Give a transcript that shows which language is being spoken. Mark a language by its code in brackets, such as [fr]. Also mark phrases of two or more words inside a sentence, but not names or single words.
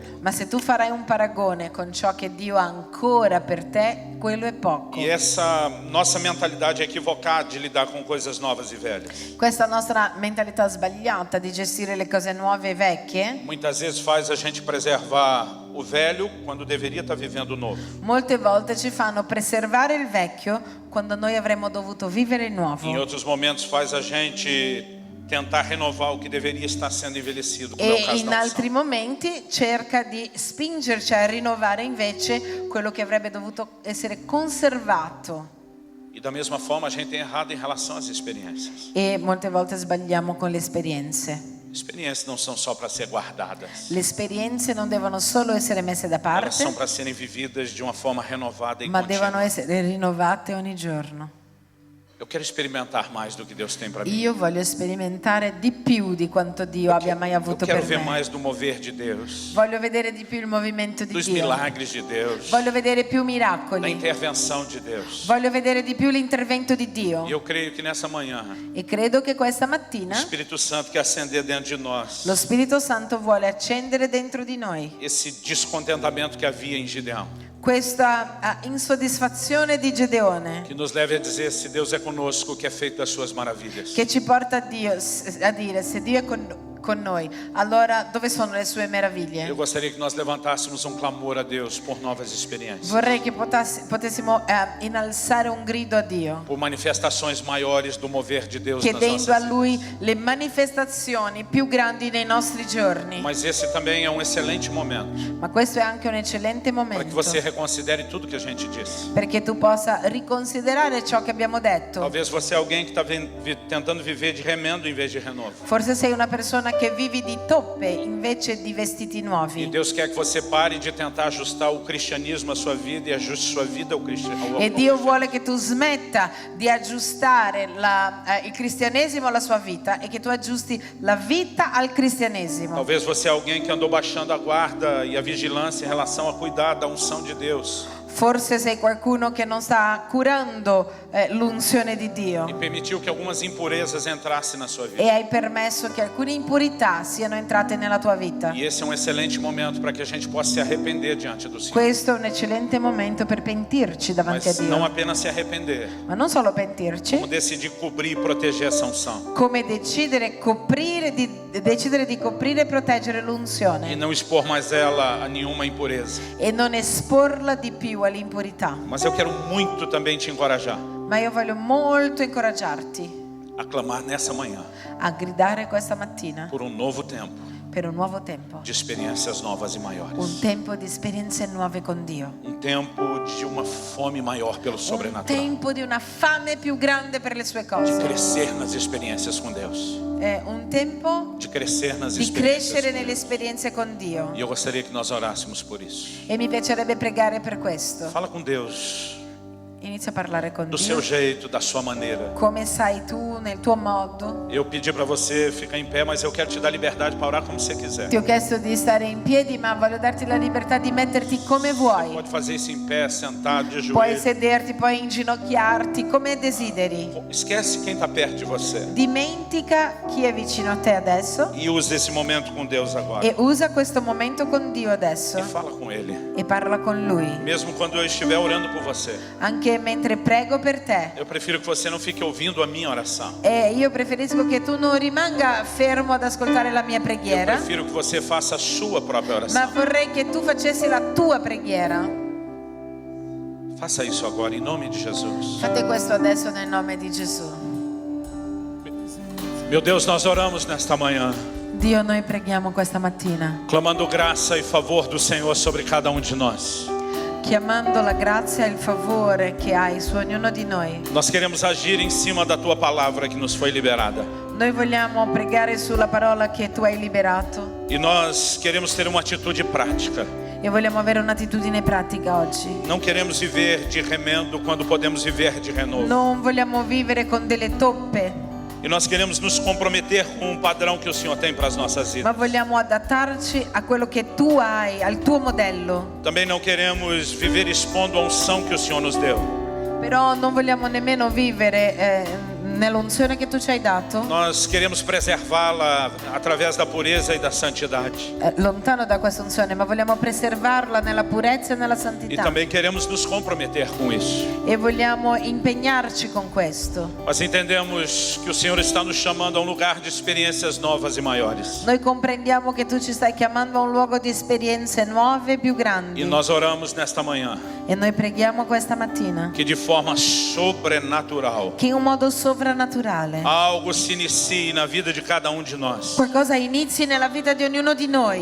[it] ma se tu farai un paragone con ciò che Dio ha ancora per te, quello è poco. [pt] E essa nossa mentalidade é equivocada de lidar com coisas novas e velhas. [it] Questa nostra mentalità sbagliata di gestire le cose nuove e vecchie [pt] Muitas vezes faz a gente preservar o velho quando deveria estar vivendo o novo. [it] molte volte ci fanno preservare il vecchio quando noi avremmo dovuto vivere il [pt] Em [it] nuovo. [pt] outros momentos faz a gente tentar renovar o que deveria estar sendo envelhecido, como é o [it] E [pt] caso [it] in [pt] da [it] altri [pt] unção. [it] momenti cerca di spingerci a rinnovare invece quello che avrebbe dovuto essere conservato. [pt] E da mesma forma a gente tem errado em relação às experiências. [it] E molte volte sbagliamo con le esperienze. [pt] Experiências não são só para ser guardadas. [it] Le esperienze non devono solo essere messe da [pt] Elas [it] parte, [pt] são para serem vividas de uma forma renovada e [it] ma devono [pt] contínua. [it] essere rinnovate ogni giorno. [pt] Eu quero experimentar mais do que Deus tem para mim. [it] Io voglio sperimentare di più di quanto Dio abbia mai [pt] Eu [it] avuto [pt] quero [it] per [pt] ver [it] me. [pt] mais do mover de Deus, [it] Voglio vedere di più il movimento di [pt] dos [it] Dio. [pt] milagres de Deus, [it] Voglio vedere più [pt] da [it] miracoli. [pt] intervenção de Deus. [it] Voglio vedere di più l'intervento di [pt] E [it] Dio. [pt] eu creio que nessa manhã, [it] E credo che questa [pt] o [it] mattina [pt] Espírito Santo quer acender dentro de nós [it] lo Spirito Santo vuole accendere dentro di noi [pt] esse descontentamento que havia em Gideão, [it] questa insoddisfazione di Gedeone [pt] que nos leve a dizer: se Deus é conosco, o que é feito das suas maravilhas. [it] che ci porta a dire se Dio è con noi, allora dove sono le sue [pt] Eu [it] meraviglie? [pt] gostaria que nós levantássemos um clamor a Deus por novas experiências, [it] Vorrei che potessimo innalzare un grido a Dio, [pt] por manifestações maiores do mover de Deus nas [it] chiedendo a [pt] nossas [it] Lui [pt] vidas. [it] le manifestazioni più grandi nei nostri giorni. [pt] Mas esse também é um excelente momento [it] Ma questo è anche un eccellente [pt] para que [it] momento [pt] você reconsidere tudo que a gente disse. [it] perché tu possa riconsiderare ciò che abbiamo detto. [pt] Talvez você é alguém que está tentando viver de remendo em vez de renovo. [it] Forse sei una persona che vivi di toppe invece di vestiti [pt] E [it] nuovi. [pt] Deus quer que você pare de tentar ajustar o cristianismo à sua vida e ajuste sua vida ao cristianismo. [it] E Dio vuole che tu smetta di aggiustare il cristianesimo alla sua vita e che tu aggiusti la vita al cristianesimo. [pt] Talvez você é alguém que andou baixando a guarda e a vigilância em relação a cuidar da unção de Deus [it] Forse sei qualcuno che non sta curando l'unzione di [pt] e [it] Dio [pt] permitiu que algumas impurezas entrassem na sua vida. [it] e hai permesso che alcune impurità siano entrate nella tua vita. [pt] E esse é um excelente momento para que a gente possa se arrepender diante do Senhor. [it] Questo è un eccellente momento per pentirci davanti a [pt] Mas não [it] Dio, [pt] apenas se arrepender, [it] ma non solo pentirci, [pt] como decidir cobrir e proteger essa unção. [it] come decidere di coprire e proteggere [pt] E [it] l'unzione [pt] não expor mais ela a nenhuma impureza. [it] e non esporla di più all'impurità. [pt] Mas eu quero muito também te encorajar [it] Ma io voglio molto incoraggiarti [pt] a clamar nessa manhã [it] a gridare questa mattina [pt] por um novo tempo, [it] per un nuovo tempo. [pt] de experiências novas e maiores. [it] Un tempo di esperienze nuove con Dio. [pt] Tempo de uma fome maior pelo [it] Un [pt] sobrenatural. [it] tempo di una fame più grande per le sue [pt] De [it] cose. [pt] crescer nas experiências com Deus. [it] È un tempo [pt] De crescer nas [it] di [pt] experiências [it] crescere [pt] com [it] nelle [pt] Deus. [it] esperienze con Dio. [pt] E eu gostaria que nós orássemos por isso. [it] E mi piacerebbe pregare per questo. [pt] Fala com Deus, [it] Inizia a parlare con [pt] do [it] Dio. [pt] seu jeito, da sua maneira. [it] Come sai tu, nel tuo modo. [pt] Eu pedi para você ficar em pé, mas eu quero te dar liberdade para orar como você quiser. [it] Ti ho chiesto di stare in piedi, ma voglio darti la libertà di metterti come vuoi. [pt] Pode fazer isso em pé, sentado, de [it] Puoi [pt] joelho. [it] sederti, puoi inginocchiarti, come desideri. [pt] Esquece quem está perto de você. [it] Dimentica chi è vicino a te adesso [pt] E use esse momento com Deus agora. [it] e usa questo momento con Dio adesso [pt] E fala com Ele. [it] e parla con Lui. [pt] Mesmo quando eu estiver orando por você. [it] Anche mentre prego per te. [pt] Eu prefiro que você não fique ouvindo a minha oração. [it] E io preferisco che tu non rimanga fermo ad ascoltare la mia [pt] Eu [it] preghiera, [pt] prefiro que você faça a sua própria [it] ma [pt] oração. [it] vorrei che tu facessi la tua preghiera. [pt] Faça isso agora, em nome de Jesus. [it] Fate questo adesso nel nome di Gesù. [pt] Meu Deus, nós oramos nesta manhã, [it] Dio, noi preghiamo questa mattina, [pt] clamando graça e favor do Senhor sobre cada um de nós. [it] chiamando la grazia e il favore che hai su ognuno di noi. [pt] Nós queremos agir em cima da tua palavra que nos foi liberada. [it] Noi vogliamo pregare sulla parola che tu hai liberato [pt] E nós queremos ter uma atitude prática. [it] e vogliamo avere un'attitudine pratica oggi. [pt] Não queremos viver de remendo quando podemos viver de renovo. [it] Non vogliamo vivere con delle toppe, [pt] E nós queremos nos comprometer com um padrão que o Senhor tem para as nossas [it] ma [pt] vidas. [it] vogliamo adattarci a quello che tu hai, al tuo modello. [pt] Também não queremos viver expondo a unção que o Senhor nos deu. [it] Però non vogliamo nemmeno vivere nell'unzione che tu ci hai dato, [pt] Nós queremos preservá-la através da pureza e da santidade. [it] lontano da questa unzione, ma vogliamo preservarla nella purezza e nella [pt] E [it] santità. [pt] também queremos nos comprometer com isso. [it] E vogliamo impegnarci con questo. [pt] Nós entendemos que o Senhor está nos chamando a um lugar de experiências novas e maiores. [it] Noi comprendiamo che tu ci stai chiamando a un luogo di esperienze nuove e più grandi. [pt] E nós oramos nesta manhã [it] E noi preghiamo questa mattina [pt] que de forma sobrenatural [it] che in un modo sovrannaturale [pt] algo se inicie na vida de cada um de nós. [it] qualcosa inizi nella vita di ognuno di noi,